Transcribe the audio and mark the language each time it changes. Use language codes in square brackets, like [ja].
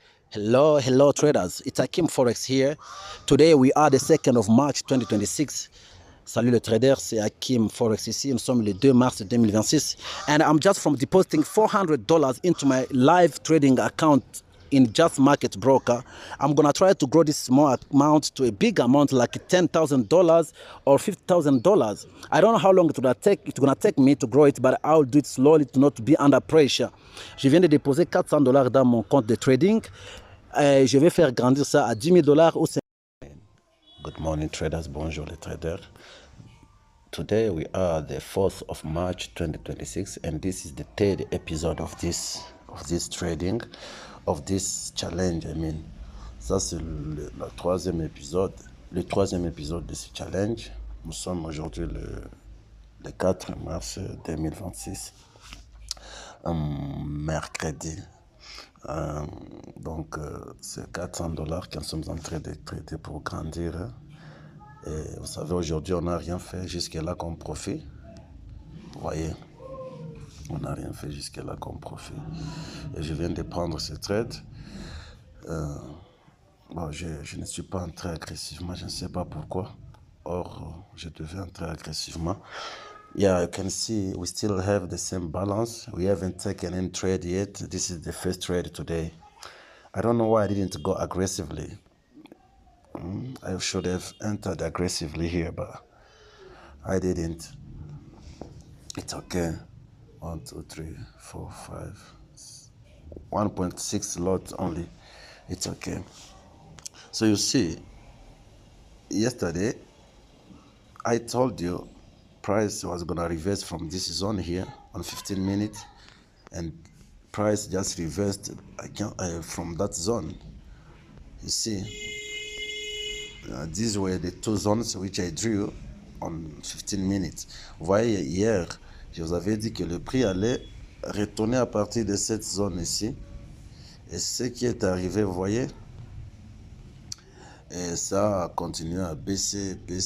[en] Hello traders, it's Hakim Forex here. Today we are the 2nd of March 2026. [fr] Salut le trader, c'est Hakim Forex ici. Nous sommes le 2 mars 2026 [en] and I'm just from depositing $400 into my live trading account in Just Market Broker. I'm gonna try to grow this small amount to a big amount like $10,000 or $50,000. I don't know how long it's gonna take me to grow it, but I'll do it slowly to not be under pressure. [fr] Je viens de déposer $400 dans mon compte de trading. Je vais faire grandir ça à $10,000 ou 5 000. [en] Good morning traders, [fr] bonjour les traders. [en] Today we are the 4th of March 2026 and this is the third episode of this trading, of this challenge. [fr] Ça c'est le troisième épisode de ce challenge. Nous sommes aujourd'hui le 4 mars 2026, mercredi. Donc c'est $400 que nous sommes en train de traiter pour grandir. Et vous savez, aujourd'hui on n'a rien fait jusque-là comme profit. Vous voyez, on n'a rien fait jusque-là comme profit. Et je viens de prendre ce trade. Bon, je ne suis pas entré agressivement, je ne sais pas pourquoi. Or, je devais entrer agressivement. [en] Yeah, you can see we still have the same balance. We haven't taken any trade yet. This is the first trade today. I don't know why I didn't go aggressively. I should have entered aggressively here, but I didn't. It's okay. 1, 2, 3, 4, 5, 1.6 lot only. It's okay. So you see, yesterday I told you price was gonna reverse from this zone here on 15 minutes, and price just reversed from that zone. You see, these were the two zones which I drew on 15 minutes. [fr] Vous voyez, hier, je vous avais dit que le prix allait retourner à partir de cette zone ici. Et ce qui est arrivé, vous voyez, et ça a continué à baisser.